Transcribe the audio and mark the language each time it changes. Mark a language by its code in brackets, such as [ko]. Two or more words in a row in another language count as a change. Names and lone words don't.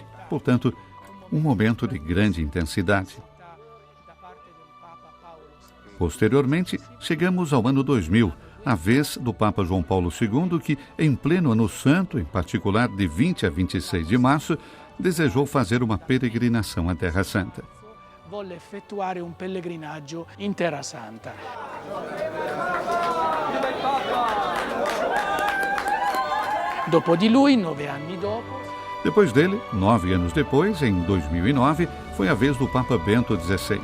[pt] Portanto, um momento de grande intensidade. Posteriormente, chegamos ao ano 2000, a vez do Papa João Paulo II, que, em pleno Ano Santo, em particular de 20 a 26 de março, desejou fazer uma peregrinação à Terra Santa. [it] Volle effettuare un pellegrinaggio in Terra Santa. Dopo di lui, 9 anni dopo, [pt] Depois dele, 9 anos depois, em 2009, foi a vez do Papa Bento XVI.